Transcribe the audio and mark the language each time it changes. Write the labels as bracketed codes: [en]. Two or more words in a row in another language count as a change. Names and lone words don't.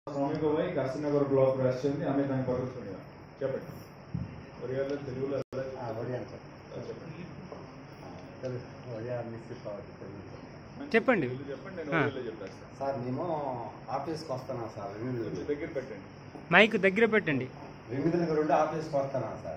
[or] ଶ୍ରମିକ ଭାଇ କାଶୀନଗର ବ୍ଲକରୁ ଆସିଛନ୍ତି, ଆମେ ତାଙ୍କ ପାଖରୁ ଶୁଣିବା। [te] చెప్పండి ଓଡ଼ିଆలో తెలుగులో చెప్పండి సార్ మేము ఆఫీస్కి వస్తున్నాం సార్ దగ్గర పెట్టండి, మైక్ దగ్గర పెట్టండి. రిమిదిల నుండి ఆఫీస్కి వస్తున్నాం సార్.